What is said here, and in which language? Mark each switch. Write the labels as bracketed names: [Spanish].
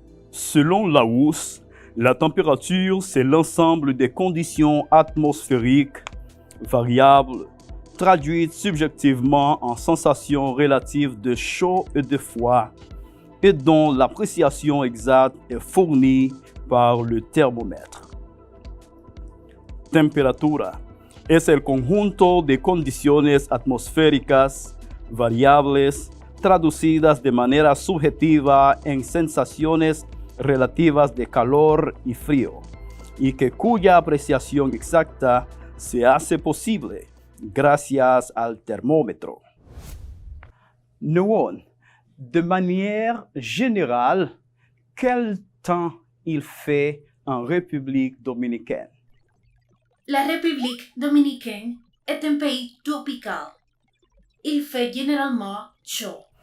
[French] Selon Larousse, la température, c'est l'ensemble des conditions atmosphériques variables traduites subjectivement en sensations relatives de chaud et de froid et dont l'appréciation exacte est fournie par le thermómetro. [Spanish] Temperatura es el conjunto de condiciones atmosféricas variables traducidas de manera subjetiva en sensaciones relativas de calor y frío, y que cuya apreciación exacta se hace posible gracias al termómetro. [French] Noon, de manière générale, quel temps il fait en République dominicaine? La République dominicaine est un pays tropical. Il fait généralement chaud.